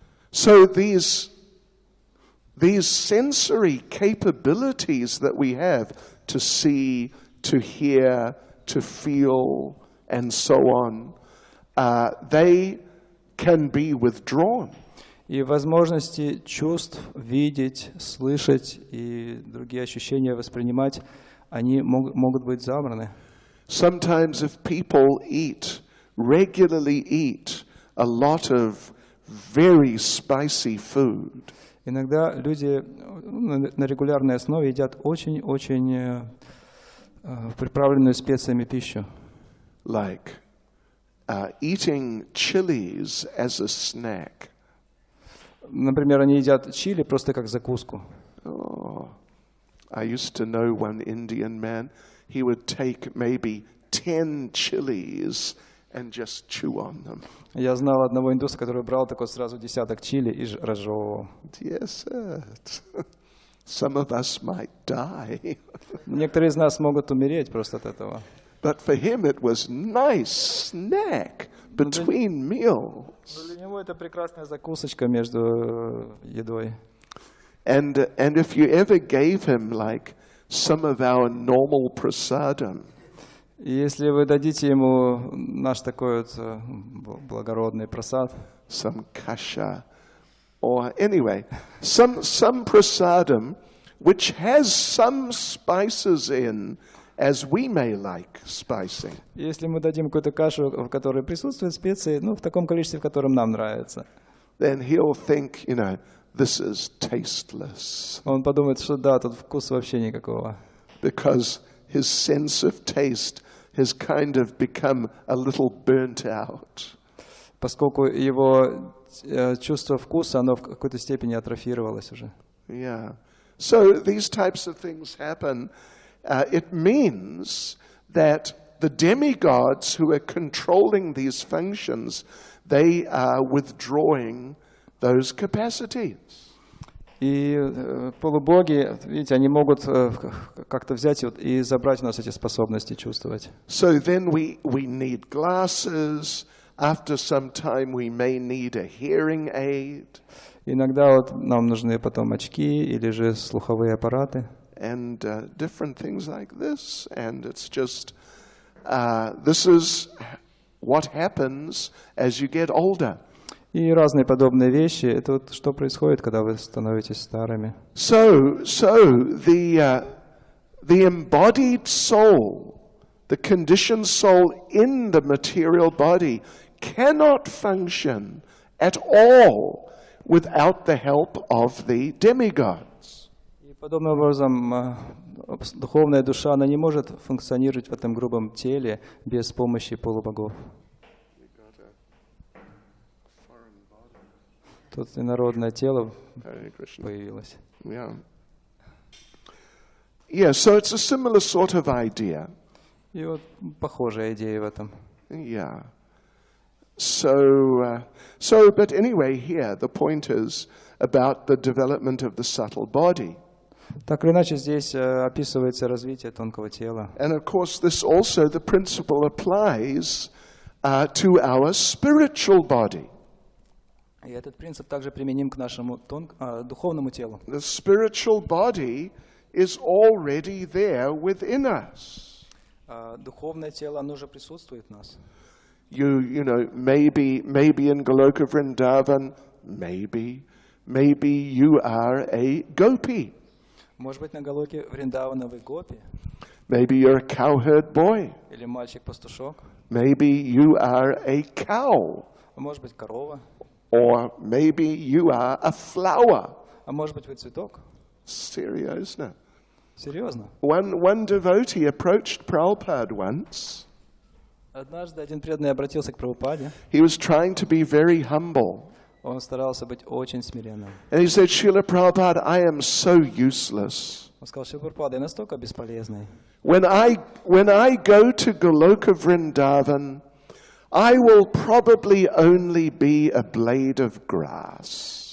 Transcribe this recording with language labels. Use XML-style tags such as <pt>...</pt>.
<en>So these sensory capabilities that we have to see, to hear, to feel, and so on, they can be withdrawn.</en> <ru>И возможности чувств, видеть, слышать и другие ощущения воспринимать, они могут быть забраны.</ru> <en>Sometimes if people regularly eat a lot of very spicy food,</en> <ru>Иногда люди на регулярной основе едят очень-очень приправленную специями пищу.</ru> <en>like eating chilies as a snack.</en> <ru>Например, они едят чили просто как закуску.</ru> <en>Oh, I used to know one Indian man. He would take maybe 10 chilies and just chew on them.</en> <ru>Я знал одного индуса, который брал такой сразу десяток чили и разжевывал.</ru> <en>Yes, sir. Some of us might die.</en> <ru>Некоторые из нас могут умереть просто от этого.</ru> <en>But for him it was nice snack between meals.</en> <ru>Но для него это прекрасная закусочка между едой.</ru> <en>And if you ever gave him like some of our normal prasadam,</en> <ru>И если вы дадите ему наш такой вот благородный прасад,</ru> <en>some kasha, or anyway, some prasadam which has some spices in as we may like spicing,</en> <ru>если мы дадим какую-то кашу, в которой присутствуют специи, в таком количестве, в котором нам нравится,</ru> <en>then he'll think, this is tasteless.</en> <ru>он подумает, что да, тут вкуса вообще никакого.</ru> <en>Because his sense of taste has kind of become a little burnt out.</en> <ru>Поскольку его чувство вкуса, оно в какой-то степени атрофировалось уже.</ru> <en>Yeah. So these types of things happen. It means that the demigods who are controlling these functions, they are withdrawing those capacities.</en> <ru>И полубоги, видите, они могут как-то взять и забрать у нас эти способности чувствовать.</ru> <en>So then we need glasses. After some time we may need a hearing aid.</en> <ru>Иногда нам нужны потом очки или же слуховые аппараты.</ru> <en>And different things like this. And it's just, this is what happens as you get older.</en> <ru>И разные подобные вещи. Это вот что происходит, когда вы становитесь старыми.</ru> <en>So the embodied soul, the conditioned soul in the material body cannot function at all without the help of the demigods.</en> <ru>И подобным образом духовная душа, она не может функционировать в этом грубом теле без помощи полубогов. Тут инородное тело появилось.</ru> <en>Yeah, so it's a similar sort of idea.</en> <ru>И вот похожая идея в этом.</ru> <en>Yeah. So, but anyway, here the point is about the development of the subtle body.</en> <ru>Так или иначе, здесь описывается развитие тонкого тела.</ru> <en>And of course, this also, the principle applies to our spiritual body.</en> <ru>И этот принцип также применим к нашему духовному телу.</ru> <en>The spiritual body is already there within us.</en> <ru>Духовное тело, оно уже присутствует в нас.</ru> <en>You know, maybe in Goloka Vrindavan, maybe you are a gopi.</en> <ru>Может быть, на Галоке Вриндавана вы гопи,</ru> <en>Maybe you're a cowherd boy.</en> <ru>или мальчик-пастушок,</ru> <en>Maybe you are a cow.</en> <ru>а может быть, корова,</ru> <en>Or maybe you are a flower.</en> <ru>а может быть, вы цветок.</ru> <en>Seriously.</en> <ru>Серьезно.</ru> <en>One devotee approached Prabhupada once.</en> <ru>Однажды один преданный обратился к Прабхупаде.</ru> <en>He was trying to be very humble.</en> <ru>Он старался быть очень смиренным.</ru> <en>And he said, Srila Prabhupada, I am so useless.</en> <ru>Он сказал: Шрила Прабхупада, я настолько бесполезный.</ru> <en>When I go to Goloka Vrindavan, I will probably only be a blade of grass.</en>